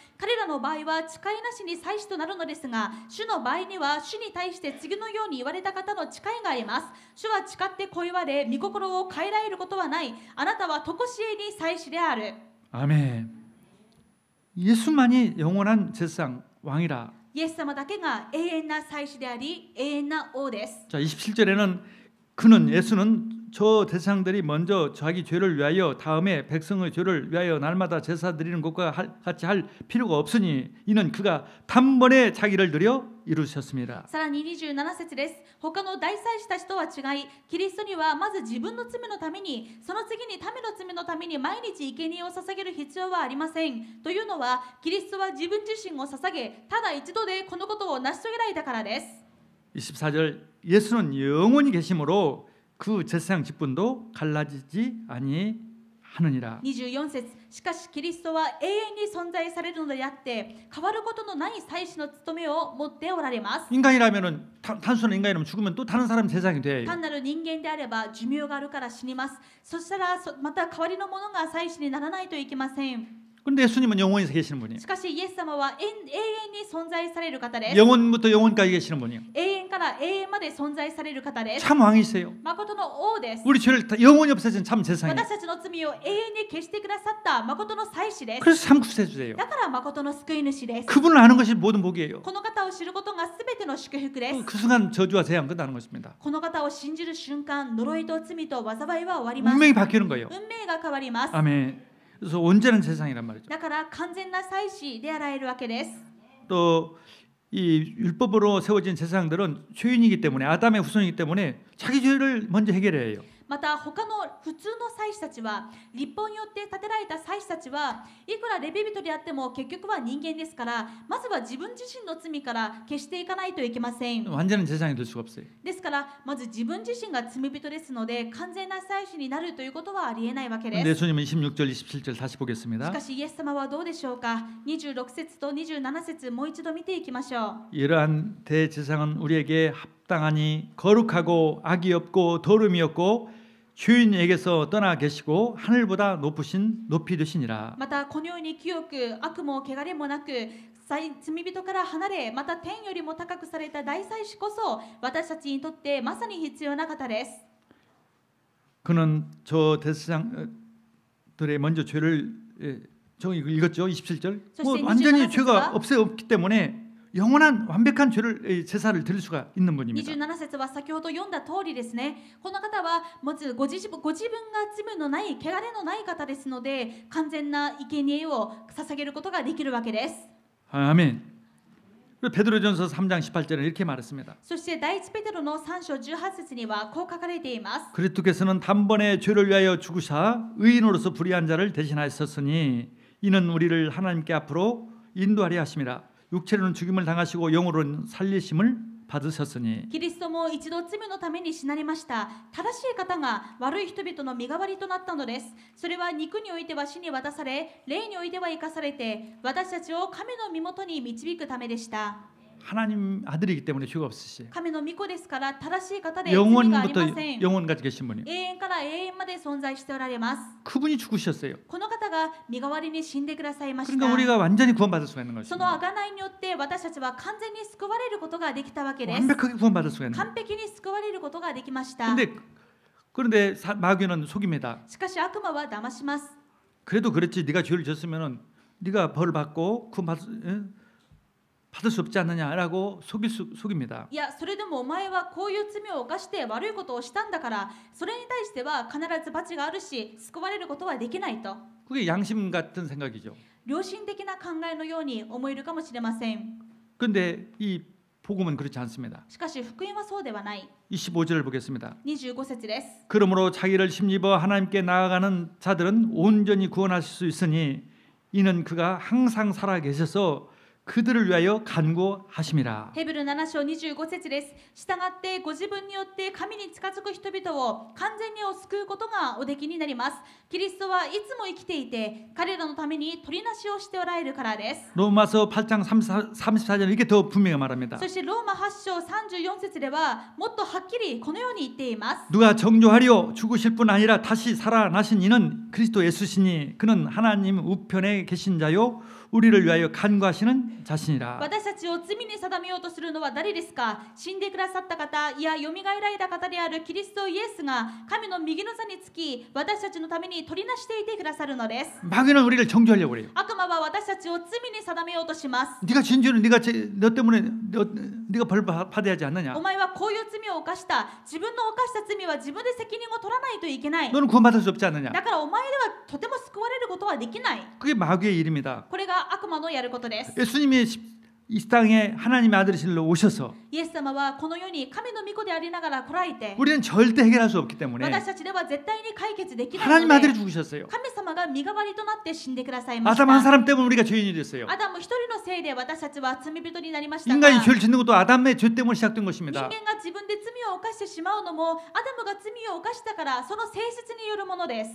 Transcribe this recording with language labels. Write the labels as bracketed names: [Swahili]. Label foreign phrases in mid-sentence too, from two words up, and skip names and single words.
[Japanese] 彼らの場合は誓いなしに祭司となるのですが、主の場合には主に対して次のように言われた方の誓いがあります。主は誓ってこう言われ、御心を変えられることはない。あなたは常しえに祭司である。 [Korean] 아멘. 예수만이 영원한 제사장 왕이라. [Japanese] イエス様だけが永遠な祭司であり、永遠な王です。 [Korean] 자, 27절에는 예수는 저 대상들이 먼저 자기 죄를 위하여 다음에 백성의 죄를 위하여 날마다 제사 드리는 것과 같이 할 필요가 없으니 이는 그가 단번에 자기를 드려 이루셨습니다. [Japanese] さらに27節です。他の大祭司たちとは違い、キリストにはまず自分の罪のために、その次に民の罪のために毎日生贄を捧げる必要はありません。というのは、キリストは自分自身を捧げ、ただ一度でこのことを成し遂げられたからです。 [Korean] 24절 예수는 영원히 계심으로 그 제사장 직분도 갈라지지 아니하느니라. [Japanese] 24 節しかしキリストは永遠に存在されるのであって変わることのない祭司の務めを持っておられます。 [Korean] 인간이라면은 단순한 인간이라면 죽으면 또 다른 사람 제사장이 돼요. [Japanese] 単なる人間であれば寿命があるから死にます。そしたらまた代わりの者が祭司にならないといけません。 [Korean] 그런데 예수님은 영원히 계시는 분이에요. [Japanese] しかしイエス様は永遠に存在される方です。 [Korean] 영원부터 영원까지 계시는 분이에요. [Japanese] 永遠かから永遠まで存在される方です。 [Korean] 참 왕이세요. [Japanese] 誠の王です。 [Korean] 우리 죄를 다 영원히 없애신 참 재상이에요. [Japanese] 私たちの罪を永遠に消してくださった誠の祭司です。 [Korean] 그래서 참 구세주세요. [Japanese] だから誠の救い主です。 [Korean] 그분을 아는 것이 모든 복이에요. [Japanese] この方を知ることがすべての祝福です。 [Korean] 그 순간 저주와 재앙 끝나는 것입니다. [Japanese] この方を信じる瞬間、呪いと罪と災いは終わります。 [Korean] 운명이 바뀌는 거예요. [Japanese] 運命が変わります。 [Korean] 아멘. 그래서 온전한 재상이란 말이죠. [Japanese] だから完全な祭司であられるわけです。 [Korean] 또 이 율법으로 세워진 제사장들은 죄인이기 때문에 아담의 후손이기 때문에 자기 죄를 먼저 해결해야 해요. [Japanese] また他の普通の祭司たちは、立法によって建てられた祭司たちはいくらレビ人であっても結局は人間ですから、まずは自分自身の罪から消していかないといけません。 [Korean] 완전한 제사장이 될 수가 없어요. [Japanese] ですからまず自分自身が罪人ですので、完全な祭司になるということはありえないわけです。 [Korean] 예수님은 26절 27절 다시 [Japanese] し [Korean] 보겠습니다. [Japanese] かしイエス様はどうでしょうか。26節と27節もう一度見ていきましょう。 [Korean] 이러한 대제사장은 우리에게 합당하니 거룩하고 악이 없고 더러움이 없고 죄인에게서 떠나 계시고 하늘보다 높이 되시니라. [Japanese] またこのように清く悪も汚れもなく罪人から離れ、また天よりも高くされた大祭司こそ私たちにとってまさに必要な方です。 [Korean] 그는 저 대제사장들의 먼저 죄를 저 읽었죠. 27절. 뭐 완전히 죄가 없기 때문에 영원한 완벽한 죄를 제사를 드릴 수가 있는 분입니다. [Japanese] 27 節は先ほど読んだ通りですね。この方はまずご自分が罪のない汚れのない方ですので、完全な生贄を捧げることができるわけです。 [Korean] 아멘. 베드로전서 3장 18절에 이렇게 말했습니다. [Japanese] そして第一ペテロの3章18節にはこう書かれています。 [Korean] 그리스도께서는 단번에 죄를 위하여 죽으사 의인으로서 불의한 자를 대신하셨으니 이는 우리를 하나님께 앞으로 인도하려 하심이라. 육체로는 죽임을 당하시고 영으로는 살리심을 받으셨으니. [Japanese] キリストも一度罪のために死なれました。正しい方が悪い人々の身代わりとなったのです。それは肉においては死に渡され、霊においては生かされて、私たちを神の身元に導くためでした。 [Korean] 하나님 아들이기 때문에 죄가 없으시죠. [Japanese] 神の御子ですから正しい方で罪がありません。 [Korean] 영원까지 계신 분이요. [Japanese] 永遠から永遠まで存在しておられます。 [Korean] 그분이 죽으셨어요. [Japanese] この方が身代わりに死んでくださいました。 [Korean] 그러니까 우리가 완전히 구원받을 수가 있는 [Japanese] その [Korean] 것입니다. [Japanese] 贖いによって私たちは完全に救われることができたわけです。 [Korean] 완벽하게 구원받을 수가 있는. [Japanese] 完璧に救われることができました。 [Korean] 그런데 마귀는 속입니다. [Japanese] しかし悪魔は騙します。 [Korean] 그래도 그렇지. 네가 죄를 졌으면은 네가 벌 받고 받을 수 없지 않느냐라고 속입니다. [Japanese] いや、それでもお前はこういう罪を犯して悪いことをしたんだから、それに対しては必ず罰があるし、救われることはできないと。 [Korean] 그게 양심 같은 생각이죠. [Japanese] 良心的な考えのように思えるかもしれません。 [Korean] 그런데 이 복음은 그렇지 않습니다. [Japanese] しかし福音はそうではない。 [Korean] 25절을 보겠습니다. [Japanese] 25 節です。 [Korean] 그러므로 자기를 힘입어 하나님께 나아가는 자들은 온전히 구원하실 수 있으니 이는 그가 항상 살아 계셔서 그들을 위하여 간구하심이라. [Japanese] ヘブル7章25節です。従ってご自分によって神に近づく人々を完全にを救うことがおできになります。キリストはいつも生きていて、彼らのために取りなしをしておられるからです。 [Korean] 로마서 8장 34절 이게 더 분명히 말합니다. [Japanese] そしてローマ8章34節ではもっとはっきりこのように言っています。 [Korean] 누가 정죄하려 죽으실 뿐 아니라 다시 살아나신 이는 그리스도 예수시니 그는 하나님 우편에 계신 자요 우리를 위하여 간구하시는 자신이라. [Japanese] 私たちを罪に定めようとするのは誰ですか。死んでくださった方、いやよみがえられた方であるキリストイエスが神の右の座につき、私たちのために取りなしていてくださるのです。 [Korean] 마귀는 우리를 정죄하려고 그래요. [Japanese] 悪魔は私たちを罪に定めようとします。 [Korean] 네가 진죄는 너 때문에 네가 벌 받아야 하지 않느냐. [Japanese] お前はこういう罪を犯した。自分の犯した罪は自分で責任を取らないといけない。 [Korean] 너는 구원받을 수 없지 않느냐. [Japanese] だからお前ではとても救われることはできない。 [Korean] 그게 마귀의 일입니다. [Japanese] これが悪魔のやることです。 [Korean] 예수님이 이 땅에 하나님의 아들이실로 오셔서 [Japanese] イエス様はこの世に神の御子でありながら来られて、 [Korean] 우리는 절대 해결할 수 없기 때문에 [Japanese] 私たちでは絶対に解決できない [Korean] 하나님 [Japanese] の [Korean] 아들이 [Japanese] で、 [Korean] 죽으셨어요. [Japanese] 神様が身代わりとなって死んでくださいました。 [Korean] 아담 한 사람 때문에 우리가 죄인이 됐어요. [Japanese] アダム一人のせいで私たちは罪人になりましたが、 [Korean] 인간이 죄를 짓는 것도 아담의 죄 때문에 시작된 [Japanese] 人 [Korean] 것입니다. [Japanese] 間が自分で罪を犯してしまうのもアダムが罪を犯したからその性質によるものです。